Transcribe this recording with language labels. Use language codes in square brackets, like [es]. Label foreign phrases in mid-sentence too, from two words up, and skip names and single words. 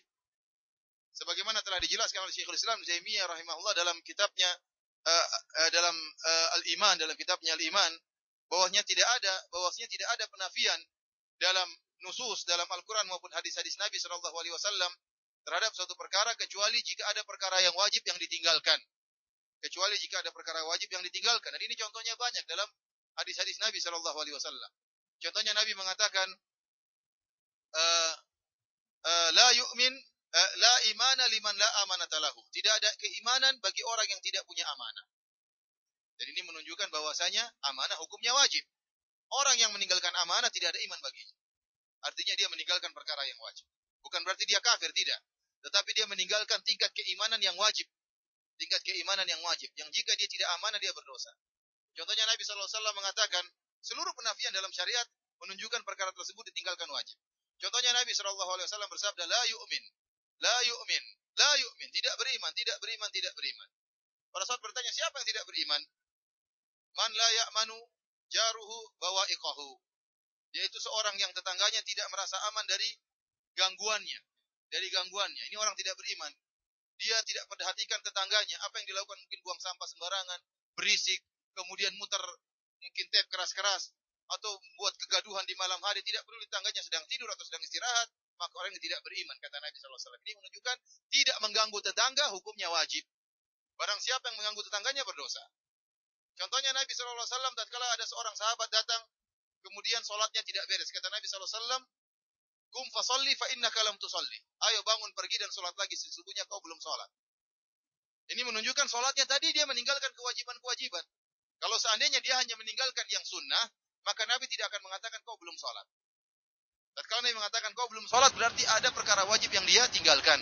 [id] Sebagaimana telah dijelaskan oleh Syekhul Islam Taimiyah rahimahullah dalam kitabnya Al-Iman, dalam kitabnya Al-Iman, bahwasanya tidak ada penafian dalam nusus dalam Al-Qur'an maupun hadis-hadis Nabi [ar] صلى الله عليه وسلم [id] terhadap suatu perkara kecuali jika ada perkara yang wajib yang ditinggalkan. Kecuali jika ada perkara wajib yang ditinggalkan. Dan ini contohnya banyak dalam hadis-hadis Nabi [ar] صلى الله عليه وسلم. [id] Contohnya Nabi mengatakan [ar] لا يؤمن لا إيمان لمن لا أمانة له. [id] Tidak ada keimanan bagi orang yang tidak punya amanah. Dan ini menunjukkan bahwasanya amanah hukumnya wajib. Orang yang meninggalkan amanah tidak ada iman baginya. Artinya dia meninggalkan perkara yang wajib. Bukan berarti dia kafir, tidak. Tetapi dia meninggalkan tingkat keimanan yang wajib. Tingkat keimanan yang wajib. Yang jika dia tidak amanah, dia berdosa. Contohnya Nabi SAW mengatakan, seluruh penafian dalam syariat menunjukkan perkara tersebut ditinggalkan wajib. Contohnya Nabi SAW bersabda, [ar] لا يؤمن، لا يؤمن، لا يؤمن. [id] Tidak beriman, tidak beriman, tidak beriman. Pada saat bertanya, siapa yang tidak beriman? [ar] من لا يأمن جاره بوائقه. [id] Yaitu seorang yang tetangganya tidak merasa aman dari gangguannya. Dari gangguannya. Ini orang tidak beriman. Dia tidak perhatikan tetangganya. Apa yang dilakukan, mungkin buang sampah sembarangan, berisik, kemudian muter mungkin tape keras-keras, atau buat kegaduhan di malam hari. Tidak perlu tetangganya sedang tidur atau sedang istirahat. Maka orang yang tidak beriman, kata Nabi SAW. Ini menunjukkan tidak mengganggu tetangga hukumnya wajib. Barang siapa yang mengganggu tetangganya berdosa. Contohnya Nabi SAW tatkala ada seorang sahabat datang, kemudian solatnya tidak beres. Kata Nabi SAW, [ar] قم فصل فإنك لم تصل. [id] Ayo bangun pergi dan solat lagi, sesungguhnya kau belum solat. Ini menunjukkan solatnya tadi dia meninggalkan kewajiban-kewajiban. Kalau seandainya dia hanya meninggalkan yang sunnah, maka Nabi tidak akan mengatakan kau belum solat. Tatkala Nabi mengatakan kau belum solat, berarti ada perkara wajib yang dia tinggalkan.